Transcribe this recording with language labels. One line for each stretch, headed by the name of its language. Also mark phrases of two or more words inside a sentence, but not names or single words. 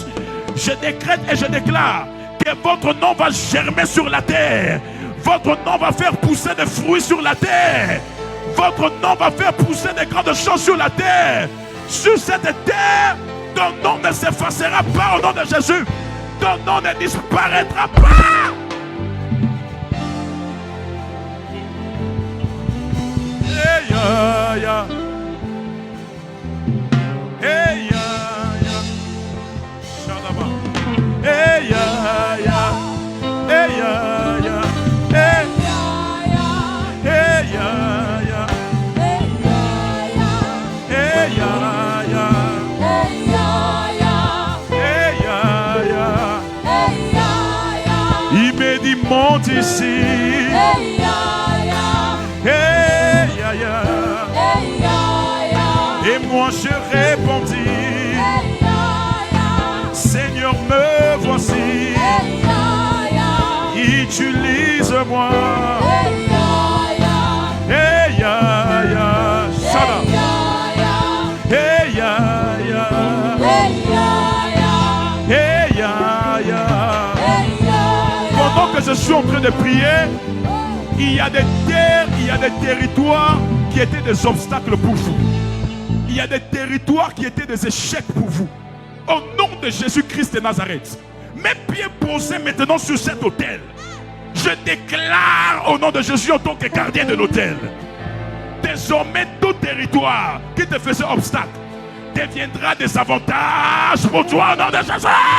French: Je décrète et je déclare que votre nom va germer sur la terre. Votre nom va faire pousser des fruits sur la terre. Votre nom va faire pousser des grandes choses sur la terre. sur cette terre, ton nom ne s'effacera pas au nom de Jésus. Ton nom ne disparaîtra pas. Hey, ya, ya. Hey, ya, ya. Shalaba. Hey, ya, ya. Hey, ya, ya. Hey, hey, ya, ya. Hey, ya, ya. Hey, ya, ya. Il me dit monte ici. Hey, ya, ya. Et moi je répondis, Seigneur, me voici. Utilise-moi. Hey, ya, ya. Sada. Hey, ya, ya. Hey, ya, ya. Pendant que je suis en train de prier, il y a des terres, il y a des territoires qui étaient des obstacles pour vous. Il y a des territoires qui étaient des échecs pour vous. Au nom de Jésus-Christ de Nazareth, mes pieds posés maintenant sur cet autel, je déclare au nom de Jésus en tant que gardien de l'autel, désormais tout territoire qui te faisait obstacle deviendra des avantages pour toi au nom de Jésus.